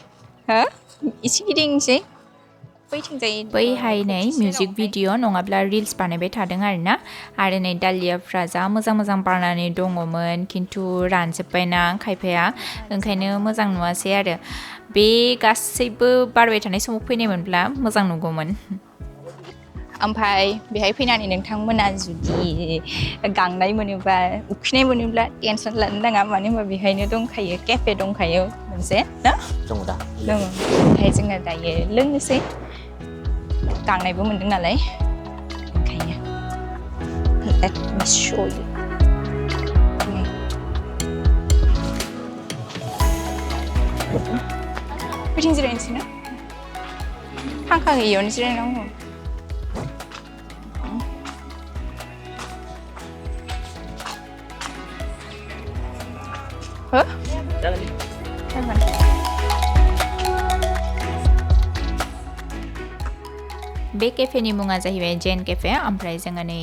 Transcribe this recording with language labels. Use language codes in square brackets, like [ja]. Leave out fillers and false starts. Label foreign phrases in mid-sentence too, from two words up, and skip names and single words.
[brx] हो एसे गिदिंसै बैहाय नै मिउजिक भिडिअ नङाब्ला रिल्स बानायबाय थादों आरो नै दालियाफ्रा जा मोजां बारनानै दङमोन खिन्थु रानजोब्बायना खायफाया ओंखायनो मोजां नुवासै आरो बे गासैबो बारबाय थानाय समाव फैनायमोनब्ला मोजां नुगौमोन ओमफ्राय बेहाय फैनानै नोंथांमोना जुदि गांनाय मोनोबा उखैनाय मोनोब्ला टेनसन लानो नाङा मानो होनबा बेहायनो दंखायो केफे दंखायो मोनसे ना दङ ओमफ्राय जोङो दायो लोंनोसै गांनायबो मोनदों नालाय ओंखायनो [en] let me show you [brx] बिथिं जिरायनोसै ना फांखा गैयियावनो जिरायनांगौ हो जागोन बे केफेनि मुङा जाहैबाय जेन केफे ओमफ्राय जोङो नै